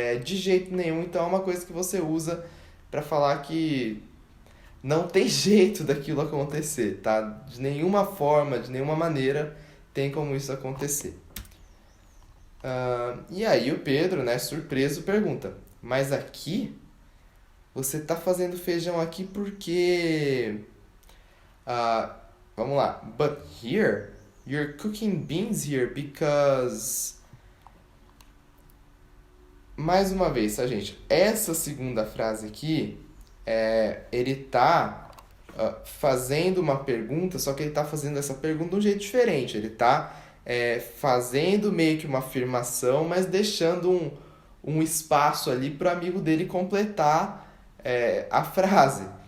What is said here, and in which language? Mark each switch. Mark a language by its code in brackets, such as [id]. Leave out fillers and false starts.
[pt] De jeito nenhum, então é uma coisa que você usa para falar que não tem jeito daquilo acontecer, tá? De nenhuma forma, de nenhuma maneira tem como isso acontecer. E aí o Pedro, né, surpreso, pergunta, mas aqui você tá fazendo feijão aqui porque... vamos lá. [en] But here, you're cooking beans here because... [pt] Mais uma vez, tá, gente? Essa segunda frase aqui, ele tá fazendo uma pergunta, só que ele está fazendo essa pergunta de um jeito diferente. Ele está fazendo meio que uma afirmação, mas deixando um espaço ali para o amigo dele completar a frase.